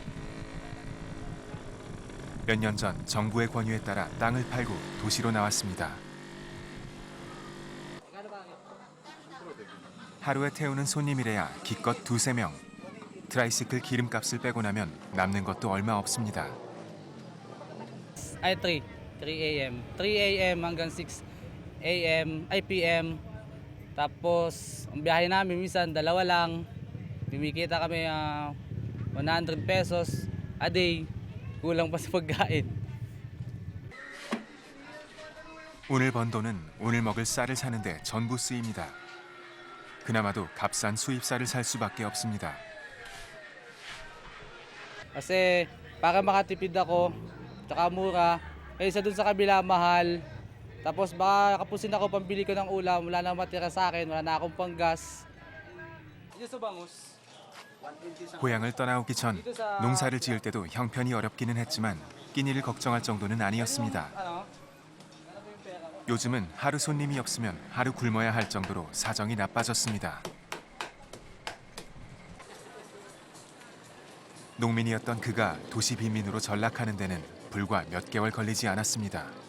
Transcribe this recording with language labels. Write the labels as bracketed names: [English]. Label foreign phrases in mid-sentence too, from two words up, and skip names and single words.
[Korean] 몇 년 전 정부의 권유에 따라 땅을 팔고 도시로 나왔습니다. 하루에 태우는 손님이래야 기껏 2-3명. 트라이시클 기름값을 빼고 나면 남는 것도 얼마 없습니다. [English] Ay, 3 a.m. 3 a.m. [Filipino] hanggang 6 a.m. ay p.m. Tapos, ang biyahe namin minsan dalawa lang. Bumikita kami 100 [English] pesos a day. [Filipino] Kulang pa sa pagkain. [Korean] 오늘 번 돈은 오늘 먹을 쌀을 sa는데 전부 쓰입니다. 그나마도 값싼 수입쌀을 살 수밖에 없습니다. [Filipino] Kasi para makatipid ako, tsaka mura. Kaysa dun sa kabila mahal. Tapos baka kapusin ako pambili ko ng ulam, wala na matira sa akin, wala na akong panggas. dito sa Bangus. [Korean] 고향을 떠나오기 전 농사를 지을 때도 형편이 어렵기는 했지만 끼니를 걱정할 정도는 아니었습니다. [Filipino] Ano? [Korean] 요즘은 하루 손님이 없으면 하루 굶어야 할 정도로 사정이 나빠졌습니다. 농민이었던 그가 도시 빈민으로 전락하는 데는 불과 몇 개월 걸리지 않았습니다.